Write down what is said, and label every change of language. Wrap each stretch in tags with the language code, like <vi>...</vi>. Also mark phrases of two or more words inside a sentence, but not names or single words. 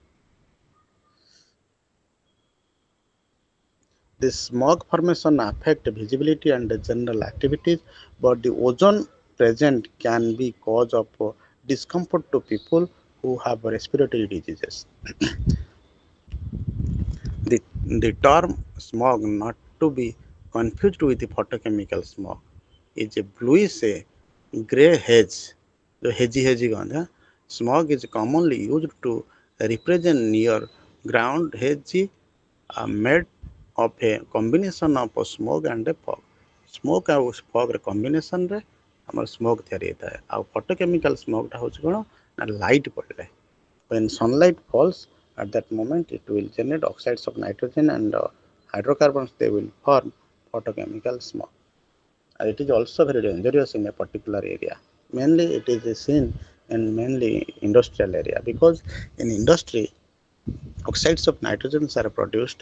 <en>This smog formation affect visibility and the general activities, but the ozone present can be cause of discomfort to people who have respiratory diseases. The, the term smog, not to be confused with the photochemical smog, is a bluish gray haze.</en> <hi>जो हेजी हेजी गंध है.</hi> <en>Smog is commonly used to represent near ground hazy made of a combination of smoke and fog.</en> <or>Smoke ଆଉ</or> <en>fog combination</en> <or>ରେ ଆମର smoke ତିଆରି ହେଇଥାଏ. ଆଉ</or> <en>photochemical smoke</en> <or>ଟା ହଉଛି କ'ଣ ନା light ପଡ଼ିଲେ.</or> <en>When sunlight falls, at that moment it will generate oxides of nitrogen and hydrocarbons. They will form photochemical smoke. And it is also very dangerous in a particular area. Mainly it is seen in mainly industrial area, because in industry oxides of nitrogen are produced.</en>